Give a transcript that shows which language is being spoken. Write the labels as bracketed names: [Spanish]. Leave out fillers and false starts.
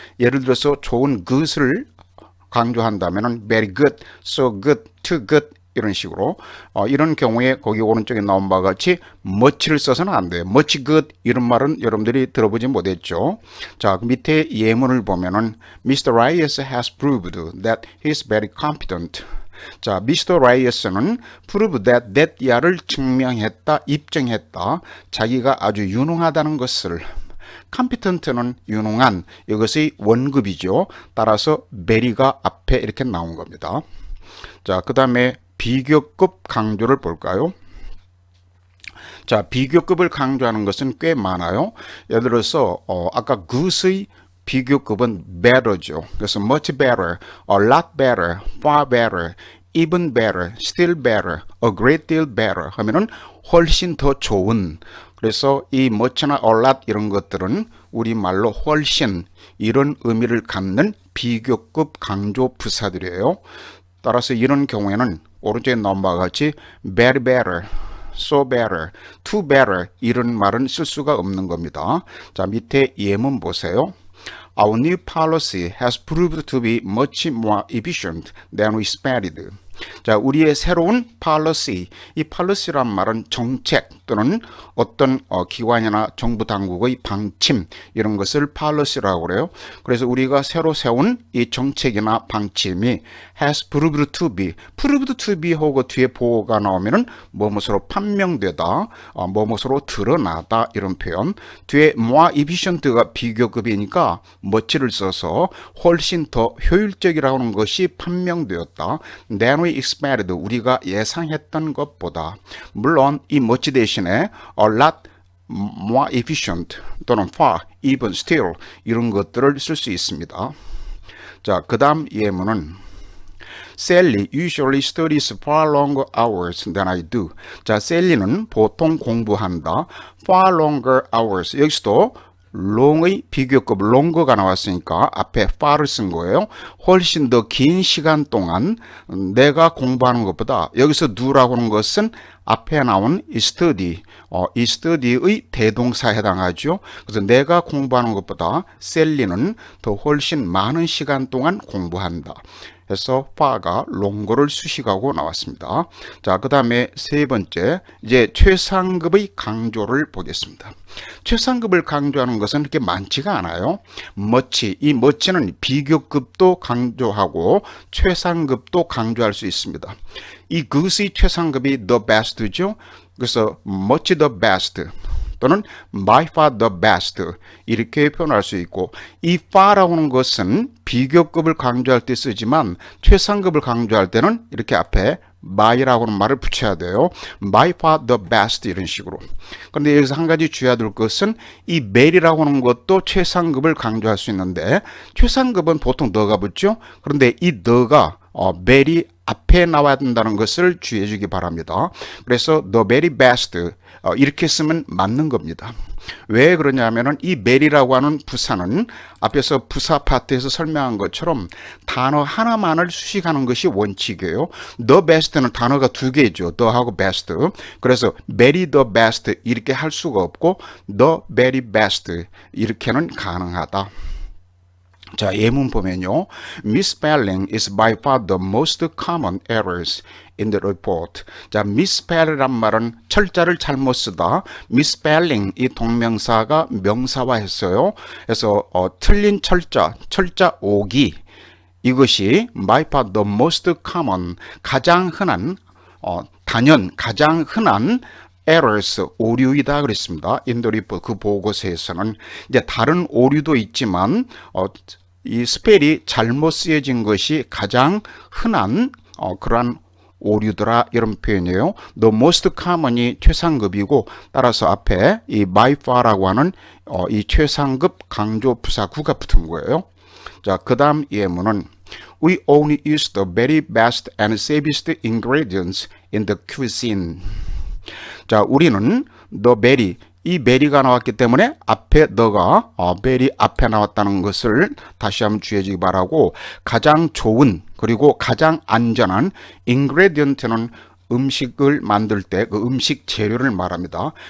[Korean] 예를 들어서 좋은 good을 강조한다면은 [English] very good, so good, too good [Korean] 이런 식으로 이런 경우에 거기 오른쪽에 나온 바와 같이 much를 써서는 안 돼요. [English] much good [Korean] 이런 말은 여러분들이 들어보지 못했죠. 자, 그 밑에 예문을 보면은 Mr. [English] Reyes has proved that he is very competent. [Korean] 자, Mr. Reyes는 [English] prove that [Korean] 야를 증명했다, 입증했다. 자기가 아주 유능하다는 것을. competent는 유능한, 이것이 원급이죠. 따라서 very가 앞에 이렇게 나온 겁니다. 자, 그 다음에 비교급 강조를 볼까요? 자, 비교급을 강조하는 것은 꽤 많아요. 예를 들어서 아까 good의 비교급은 better죠. 그래서 [English] much better, a lot better, far better, even better, still better, a great deal better [Korean] 하면은 훨씬 더 좋은. 그래서 이 much나 a lot 이런 것들은 우리말로 훨씬 이런 의미를 갖는 비교급 강조 부사들이에요. 따라서 이런 경우에는 오른쪽에 나온 바와 같이 [English] very better, so better, too better [Korean] 이런 말은 쓸 수가 없는 겁니다. 자, 밑에 예문 보세요. [English] Our new policy has proved to be much more efficient than we expected. [Korean] 자, 우리의 새로운 policy, 이 policy란 말은 정책 또는 어떤 기관이나 정부 당국의 방침 이런 것을 policy라고 그래요. 그래서 우리가 새로 세운 이 정책이나 방침이 [English] has proved to be [Korean] 하고 뒤에 보호가 나오면은 뭐뭇으로 판명되다, 뭐뭇으로 드러나다 이런 표현. 뒤에 [English] more efficient [Korean] 가 비교급이니까 much를 써서 훨씬 더 효율적이라고 하는 것이 판명되었다. [English] than we expected, [Korean] 우리가 예상했던 것보다. 물론 이 much 대신에 [English] a lot more efficient [Korean] 또는 far, even, still 이런 것들을 쓸 수 있습니다. 자, 그 다음 예문은 [English] Sally usually studies far longer hours than I do. [Korean] 자, 셀리는 보통 공부한다. [English] far longer hours. [Korean] 여기서도 long의 비교급 longer가 나왔으니까 앞에 far를 쓴 거예요. 훨씬 더 긴 시간 동안 내가 공부하는 것보다, 여기서 do라고 하는 것은 앞에 나온 이 study, 이 study의 대동사에 해당하죠. 그래서 내가 공부하는 것보다 셀리는 더 훨씬 많은 시간 동안 공부한다. 그래서 far가 longer를 수식하고 나왔습니다. 자, 그 다음에 세 번째, 이제 최상급의 강조를 보겠습니다. 최상급을 강조하는 것은 그렇게 많지가 않아요. much, 이 much는 비교급도 강조하고 최상급도 강조할 수 있습니다. 이 good의 최상급이 the best죠. 그래서 [English] much the best [Korean] 또는 [English] by far the best [Korean] 이렇게 표현할 수 있고, 이 far라고 하는 것은 비교급을 강조할 때 쓰지만 최상급을 강조할 때는 이렇게 앞에 by라고 하는 말을 붙여야 돼요. [English] by far the best [Korean] 이런 식으로. 그런데 여기서 한 가지 주의해야 될 것은 이 mel이라고 하는 것도 최상급을 강조할 수 있는데, 최상급은 보통 the가 붙죠. 그런데 이 the가 mel이 앞에 나와야 된다는 것을 주의해 주기 바랍니다. 그래서 [English] the very best [Korean] 이렇게 쓰면 맞는 겁니다. 왜 그러냐면은 이 mel이라고 하는 부사는 앞에서 부사 파트에서 설명한 것처럼 단어 하나만을 수식하는 것이 원칙이에요. the best는 단어가 두 개죠. the하고 best. 그래서 [English] very the best [Korean] 이렇게 할 수가 없고 [English] the very best [Korean] 이렇게는 가능하다. 자, 예문 보면요. [English] Misspelling is by far the most common errors in the report. [Korean] 자, misspell이란 말은 철자를 잘못 쓰다. misspelling 이 동명사가 명사화했어요. 그래서 틀린 철자 오기 이것이 [English] by far the most common [Korean] 가장 흔한 가장 흔한 errors, 오류이다 그랬습니다. [English] In the report, [Korean] 그 보고서에서는 이제 다른 오류도 있지만 이 스펠이 잘못 쓰여진 것이 가장 흔한 그러한 오류더라 이런 표현이에요. [English] The most common [Korean] 이 최상급이고 따라서 앞에 이 [English] by far [Korean] 라고 하는 이 최상급 강조 부사구가 붙은 거예요. 자, 그 다음 예문은 [English] We only use the very best and safest ingredients in the cuisine. [Korean] 자, 우리는 [English] the very, [Korean] 이 very가 나왔기 때문에 앞에 the가 very 앞에 나왔다는 것을 다시 한번 주의하시기 바라고 가장 좋은 그리고 가장 안전한 ingredient는 음식을 만들 때 그 음식 재료를 말합니다.